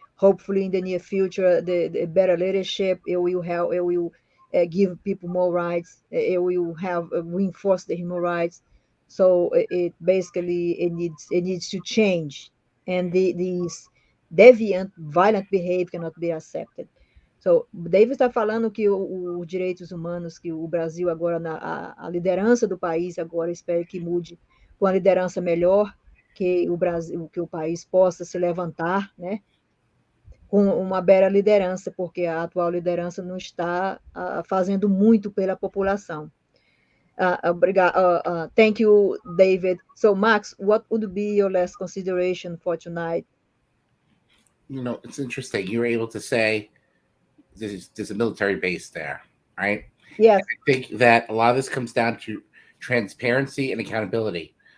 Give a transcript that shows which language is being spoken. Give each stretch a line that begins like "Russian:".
English: Hopefully, in the near future, the better leadership, it will help. It will give people more rights. It will have reinforce the human rights. So it basically it needs to change, and these deviant, violent behavior cannot be accepted.
Portuguese: So, David está falando que os direitos humanos, que o Brasil agora, a liderança do país agora, espera que mude com a liderança melhor, que o Brasil, que o país possa se levantar, né, com uma bela liderança, porque a atual liderança não está fazendo muito pela população.
English: Thank you, David. So, Max, what would be your last consideration for tonight? It's interesting. You were able to say there's a military base there, right? Yes. I think that a lot of this comes down to transparency and accountability.